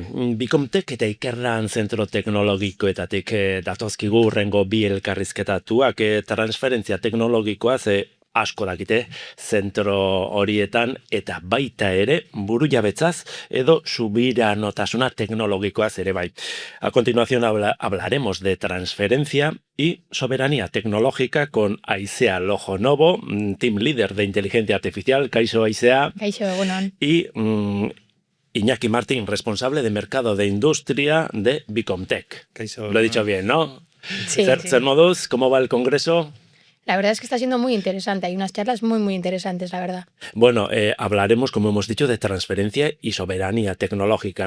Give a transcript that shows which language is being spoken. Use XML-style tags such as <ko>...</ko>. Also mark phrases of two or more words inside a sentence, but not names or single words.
<eu>Bikomtek eta Ikerlan zentro teknologikoetatik datozkigu urrengo bi elkarrizketatuak transferentzia teknologikoa ze asko dakite zentro horietan eta baita ere burujabetzaz edo subiranotasuna teknologikoaz ere bai.</eu> <es>A continuación hablaremos de transferencia y soberanía tecnológica con Aizea Lojonovo,</es> <en>team leader</en> <es>de inteligencia artificial.</es> <eu>Kaixo Aizea. Kaixo, egunon.</eu> <es>Y Iñaki Martín, responsable de mercado de industria de Bicomtech. Lo he dicho bien, ¿no? Sí. Ser modus, ¿cómo va el congreso? La verdad es que está siendo muy interesante. Hay unas charlas muy interesantes, la verdad. Bueno, hablaremos, como hemos dicho, de transferencia y soberanía tecnológica, ¿no?</es>